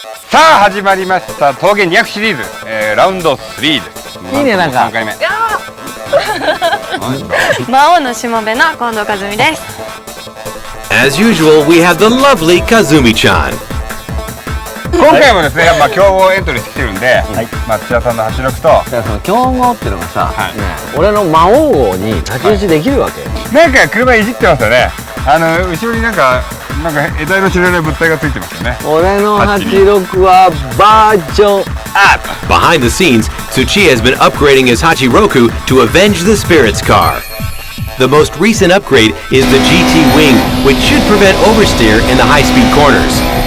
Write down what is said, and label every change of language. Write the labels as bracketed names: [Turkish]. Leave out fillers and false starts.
[Japanese] さあ始まりました峠200シリーズ、ラウンド3です。いいねなんか。 3回目。魔王のしもべの近藤和美です。 [English] As usual, we have the lovely Kazumi-chan. [Japanese] 今回もですね、まあ競合エントリーしてきてるんで、まあ土屋さんの86と、その競合っていうのがさ、俺の魔王に太刀打ちできるわけ。なんか車いじってますよね。後ろになんか得体の知らない物体がついてますよね。俺の86はバージョンアップ。 [English] Behind the scenes, Tsuchiya has been upgrading his Hachiroku to avenge the Spirits car. The most recent upgrade is the GT Wing, which should prevent oversteer in the high-speed corners.